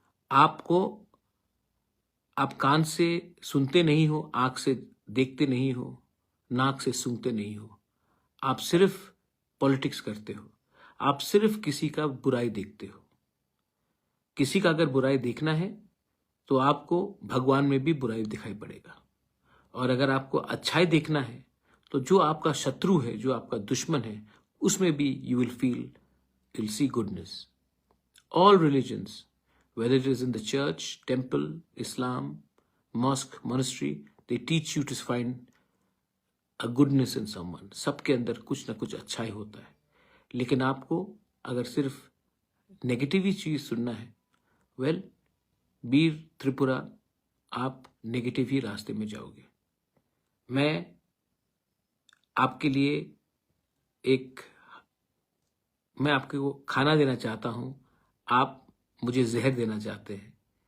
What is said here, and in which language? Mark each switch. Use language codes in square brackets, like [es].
[hi] आप कान से सुनते नहीं हो, आंख से देखते नहीं हो, नाक से सूंघते नहीं हो, आप सिर्फ पॉलिटिक्स करते हो, आप सिर्फ किसी का बुराई देखते हो। किसी का अगर बुराई देखना है तो आपको भगवान में भी बुराई दिखाई पड़ेगा, और अगर आपको अच्छाई देखना है तो जो आपका शत्रु है, जो आपका दुश्मन है, उसमें भी [en] You will see goodness. All religions, whether it is in the church, temple, Islam, mosque, monastery, they teach you to find a goodness in someone. [hi] सबके अंदर कुछ ना कुछ अच्छाई होता है, लेकिन आपको अगर सिर्फ नेगेटिव ही चीज सुनना है, वेल बीर त्रिपुरा, आप नेगेटिव ही रास्ते में जाओगे। मैं आपके लिए मैं आपको खाना देना चाहता हूं, आप मुझे जहर देना चाहते हैं।